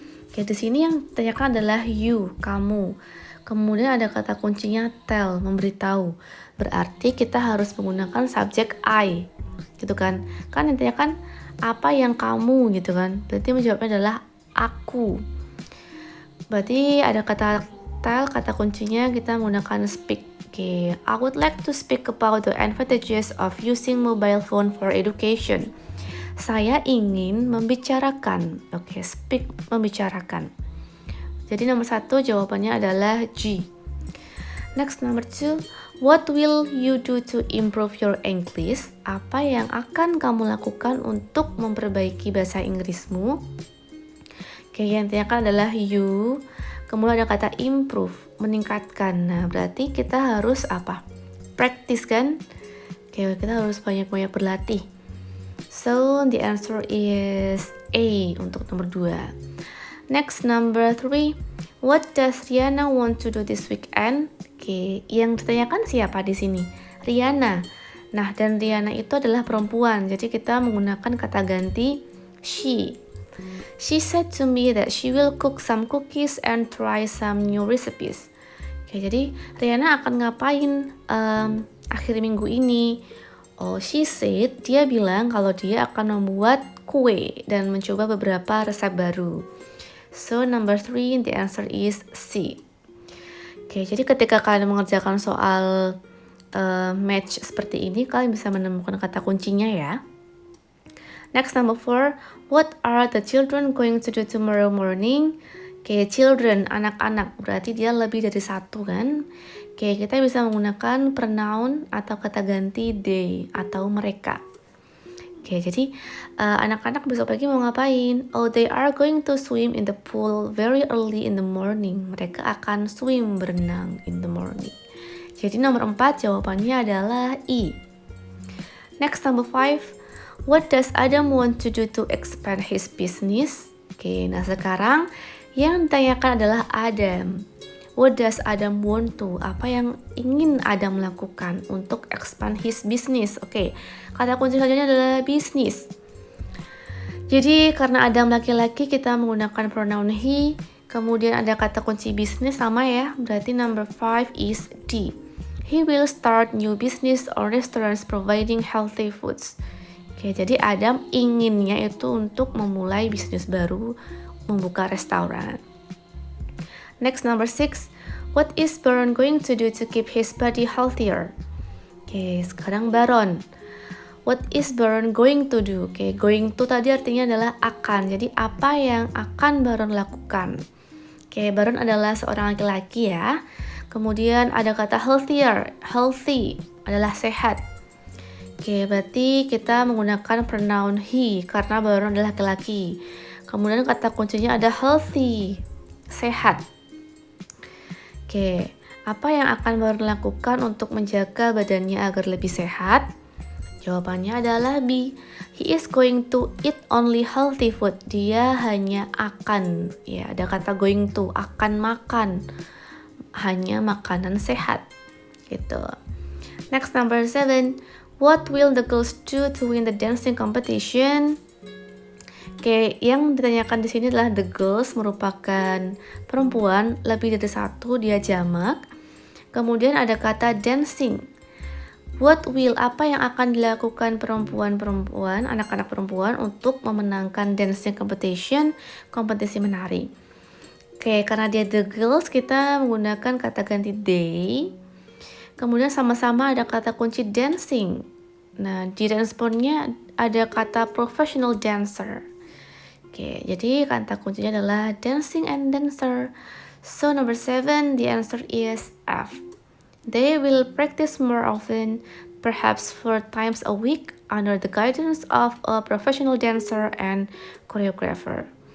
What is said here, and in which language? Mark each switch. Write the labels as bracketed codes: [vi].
[id] Oke, di sini yang ditanyakan adalah you, kamu. Kemudian ada kata kuncinya tell, memberitahu. Berarti kita harus menggunakan subjek I, gitu kan? Kan intinya kan apa yang kamu, gitu kan? Berarti menjawabnya adalah aku. Berarti ada kata tell, kata kuncinya kita menggunakan speak. [en] Oke, I would like to speak about the advantages of using mobile phone for education. [id] Saya ingin membicarakan. Oke, speak, membicarakan. Jadi nomor 1 jawabannya adalah G. [en] Next, number 2. What will you do to improve your English? [id] Apa yang akan kamu lakukan untuk memperbaiki bahasa Inggrismu? Oke, yang ditanyakan adalah you. Kemudian ada kata improve, meningkatkan. Nah, berarti kita harus apa? Practice kan? Oke, kita harus banyak-banyak berlatih. [en] So, the answer is A [id] untuk nomor 2. [en] Next, number 3. What does Rihanna want to do this weekend? [id] Oke, yang ditanyakan siapa di sini? Rihanna. Nah, dan Rihanna itu adalah perempuan, jadi kita menggunakan kata ganti she. [en] She said to me that she will cook some cookies and try some new recipes. [id] Oke, jadi Rihanna akan ngapain akhir minggu ini? [en] Oh, she said, [id] dia bilang kalau dia akan membuat kue dan mencoba beberapa resep baru. [en] So, number 3, the answer is C. [id] Oke, jadi ketika kalian mengerjakan soal match seperti ini, kalian bisa menemukan kata kuncinya ya. [en] Next, number 4, what are the children going to do tomorrow morning? [id] Oke, children, anak-anak, berarti dia lebih dari satu kan? Oke, kita bisa menggunakan pronoun atau kata ganti they atau mereka. Oke, jadi anak-anak besok pagi mau ngapain? [en] Oh, they are going to swim in the pool very early in the morning. [id] Mereka akan swim, berenang [en] in the morning. [id] Jadi nomor 4 jawabannya adalah E. [en] Next, number 5. What does Adam want to do to expand his business? [id] Oke, nah sekarang yang ditanyakan adalah Adam. [en] What does Adam want to? [id] Apa yang ingin Adam lakukan untuk [en] expand his business? [id] Oke, kata kunci selanjutnya adalah business. Jadi karena Adam laki-laki kita menggunakan pronoun he. Kemudian ada kata kunci business sama ya. Berarti [en] number 5 is D. He will start new business or restaurants providing healthy foods. [id] Oke, jadi Adam inginnya itu untuk memulai bisnis baru, membuka restoran. [en] Next, number 6. What is Baron going to do to keep his body healthier? [id] Oke, sekarang Baron. [en] What is Baron going to do? [id] Oke, going to tadi artinya adalah akan. Jadi apa yang akan Baron lakukan? Oke, Baron adalah seorang laki-laki ya. Kemudian ada kata healthier. Healthy adalah sehat. Oke, berarti kita menggunakan pronoun he karena Baron adalah laki-laki. Kemudian kata kuncinya ada healthy, sehat. Oke, apa yang akan Baron lakukan untuk menjaga badannya agar lebih sehat? Jawabannya adalah B. [en] He is going to eat only healthy food. [id] Dia hanya akan, ya ada kata going to, akan makan. Hanya makanan sehat gitu. Next, number 7. [en] What will the girls do to win the dancing competition? [id] Oke, yang ditanyakan di sini adalah the girls merupakan perempuan lebih dari satu, dia jamak. Kemudian ada kata dancing. What will, apa yang akan dilakukan perempuan-perempuan, anak-anak perempuan untuk memenangkan dancing competition, kompetisi menari. Oke, karena dia the girls, kita menggunakan kata ganti they. Kemudian sama-sama ada kata kunci dancing. Nah, di responnya ada kata professional dancer. Oke, jadi kata kuncinya adalah [en] dancing and dancer. So, number 7, the answer is F. They will practice more often, perhaps 4 times a week, under the guidance of a professional dancer and choreographer.